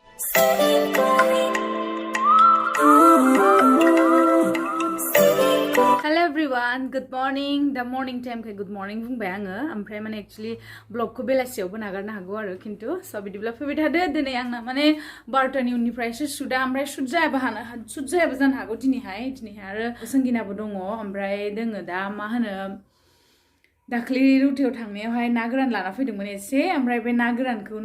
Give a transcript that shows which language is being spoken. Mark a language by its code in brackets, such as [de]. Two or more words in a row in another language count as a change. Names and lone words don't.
[en] Hello everyone, good morning. The morning time [brx] kai [en] good morning [brx] बुंबाय आङो ओमफ्राय माने एक्चुअली ब्लगखौ बेलासियावबो नागारनो हागौ आरो खिन्थु स' बिदिब्ला फैबाय थादो दिनै आंना माने 12टानि उननिफ्रायसो शुटआ ओमफ्राय शुट जायाबो जानो हागौ दिनैहाय आरो संगिनाबो दङ ओमफ्राय दोङो दा मा होनो दाख्लि रुटियाव थांनायावहाय ना गोरान लाना फैदोंमोन एसे ओमफ्राय बे ना गोरानखौनो